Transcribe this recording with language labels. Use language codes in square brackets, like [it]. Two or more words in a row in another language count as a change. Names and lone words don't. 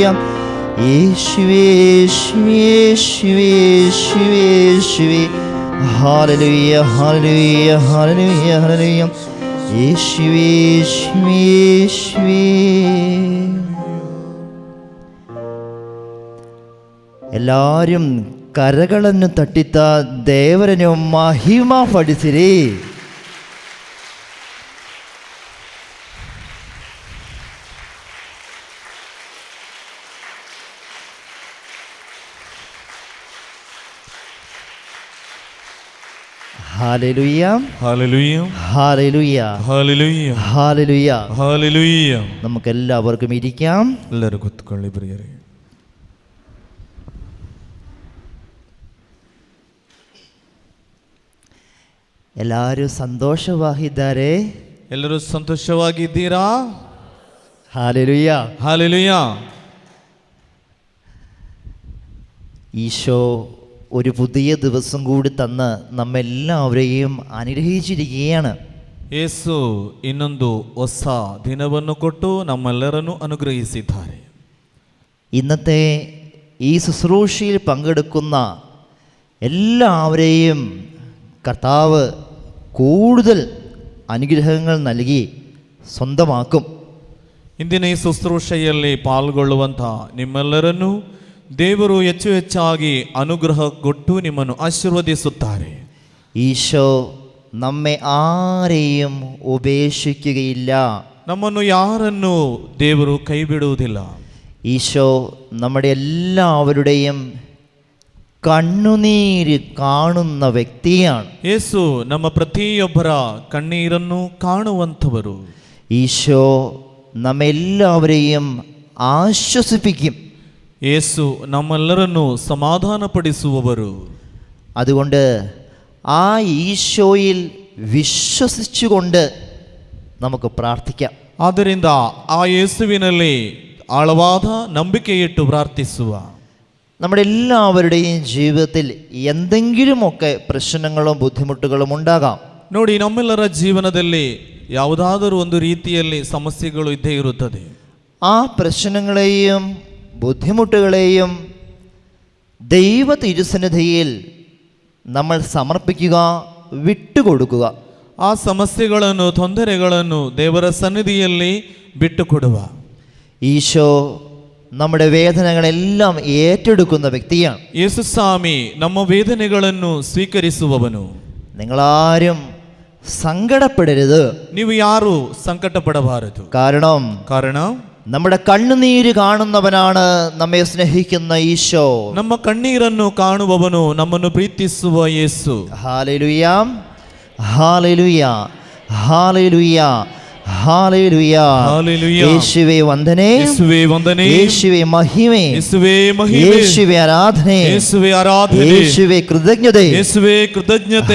[ml] യേശുവേ, യേശുവേ, യേശുവേ, യേശുവേ, യേശുവേ. ഹല്ലേലൂയ, ഹല്ലേലൂയ, ഹല്ലേലൂയ, ഹല്ലേലൂയ. യേശുവേ, യേശുവേ, യേശുവേ. [kn] എല്ലാവരും കരಗಳನ್ನು ತಟ್ಟಿತ ದೇವರನ್ನು ಮಹಿಮಾ ಪಡಿಸಿರಿ. [ml] ഹല്ലേലൂയ, ഹല്ലേലൂയ, ഹല്ലേലൂയ, ഹല്ലേലൂയ, ഹല്ലേലൂയ, ഹല്ലേലൂയ. നമുക്ക് എല്ലാവർക്കും ഇരിക്കാം. [kn] ಎಲ್ಲರೂ ಕೂತ್ಕೊಳ್ಳಿ ಪ್ರಿಯರೇ. ಎಲ್ಲರೂ ಸಂತೋಷವಾಗಿದ್ದಾರೆ? ಎಲ್ಲರೂ ಸಂತೋಷವಾಗಿದ್ದೀರಾ? [ml] ഹല്ലേലൂയ, ഹല്ലേലൂയ. ഈശോ ഒരു പുതിയ ദിവസം കൂടി തന്ന് നമ്മെല്ലാവരെയും അനുഗ്രഹിച്ചിരിക്കുകയാണ്. [kn] ಯೇಸು ಇನ್ನೊಂದು ಹೊಸ ದಿನವನ್ನು ಕೊಟ್ಟು ನಮ್ಮೆಲ್ಲರನ್ನು ಅನುಗ್ರಹಿಸಿದ್ದಾರೆ. [ml] ഇന്നത്തെ ഈ ശുശ്രൂഷയിൽ പങ്കെടുക്കുന്ന എല്ലാവരെയും കർത്താവ് കൂടുതൽ അനുഗ്രഹങ്ങൾ നൽകി സ്വന്തമാക്കും. [kn] ಇಂದಿನ ಈ ಶುಶ್ರೂಷೆಯಲ್ಲಿ ಪಾಲ್ಗೊಳ್ಳುವಂಥ ನಿಮ್ಮೆಲ್ಲರನ್ನೂ ದೇವರು ಹೆಚ್ಚು ಹೆಚ್ಚಾಗಿ ಅನುಗ್ರಹ ಕೊಟ್ಟು ನಿಮ್ಮನ್ನು ಆಶೀರ್ವದಿಸುತ್ತಾರೆ. [ml] ഈശോ നമ്മെ ആരെയും ഉപേക്ഷിക്കുകയില്ല. [kn] ನಮ್ಮನ್ನು ಯಾರನ್ನು ದೇವರು ಕೈ ಬಿಡುವುದಿಲ್ಲ. [ml] ഈശോ നമ്മുടെ എല്ലാവരുടെയും കണ്ണുനീര് കാണുന്ന വ്യക്തിയാണ്. [kn] ಯೇಸು ನಮ್ಮ ಪ್ರತಿಯೊಬ್ಬರ ಕಣ್ಣೀರನ್ನು ಕಾಣುವಂಥವರು. [ml] ഈശോ നമ്മെല്ലാവരെയും ആശ്വസിപ്പിക്കും. [kn] ಯೇಸು ನಮ್ಮೆಲ್ಲರನ್ನು ಸಮಾಧಾನಪಡಿಸುವವರು. [ml] അതുകൊണ്ട് ആ ഈശോയിൽ വിശ്വസിച്ചുകൊണ്ട് നമുക്ക് പ്രാർത്ഥിക്കാം. [kn] ಆದ್ದರಿಂದ ಆ ಯೇಸುವಿನಲ್ಲಿ ಆಳವಾದ ನಂಬಿಕೆಯಿಟ್ಟು ಪ್ರಾರ್ಥಿಸುವ. [ml] നമ്മുടെ എല്ലാവരുടെയും ജീവിതത്തിൽ എന്തെങ്കിലുമൊക്കെ പ്രശ്നങ്ങളും ബുദ്ധിമുട്ടുകളും ഉണ്ടാകാം. [kn] ನೋಡಿ, ನಮ್ಮೆಲ್ಲರ ಜೀವನದಲ್ಲಿ ಯಾವುದಾದರೂ ಒಂದು ರೀತಿಯಲ್ಲಿ ಸಮಸ್ಯೆಗಳು ಇದ್ದೇ ಇರುತ್ತದೆ. [ml] ആ പ്രശ്നങ്ങളെയും ബുദ്ധിമുട്ടുകളെയും ദൈവ തിരുസന്നിധിയിൽ നമ്മൾ സമർപ്പിക്കുക, വിട്ടുകൊടുക്കുക. [kn] ಆ ಸಮಸ್ಯೆಗಳನ್ನು, ತೊಂದರೆಗಳನ್ನು ದೇವರ ಸನ್ನಿಧಿಯಲ್ಲಿ ಬಿಟ್ಟುಕೊಡುವ. [ml] ഈശോ നമ്മുടെ വേദനകളെല്ലാം ഏറ്റെടുക്കുന്ന വ്യക്തിയാണ്. [kn] ಯೇಸು ಸ್ವಾಮಿ ನಮ್ಮ ವೇದನೆಗಳನ್ನು ಸ್ವೀಕರಿಸುವವನು. [ml] നിങ്ങളാരും സങ്കടപ്പെടരുത്. [kn] ನೀವು ಯಾರು ಸಂಕಟಪಡಬಾರದು. [ml] കാരണം നമ്മുടെ കണ്ണുനീര് കാണുന്നവനാണ് നമ്മെ സ്നേഹിക്കുന്ന ഈശോ. [kn] ನಮ್ಮ ಕಣ್ಣೀರನ್ನು ಕಾಣುವವನು, ನಮ್ಮನ್ನು ಪ್ರೀತಿಸುವ ಯೇಸು. [ml] ഹല്ലേലൂയ, ഹല്ലേലൂയ, ഹല്ലേലൂയ, ഹല്ലേലൂയ. ഹല്ലേലൂയ. യേശുവേ വന്ദനേ, യേശുവേ വന്ദനേ, യേശുവേ മഹിമേ, യേശുവേ മഹിമേ, യേശുവേ ആരാധനേ, യേശുവേ ആരാധനേ, യേശുവേ കൃതജ്ഞതേ, യേശുവേ കൃതജ്ഞതേ.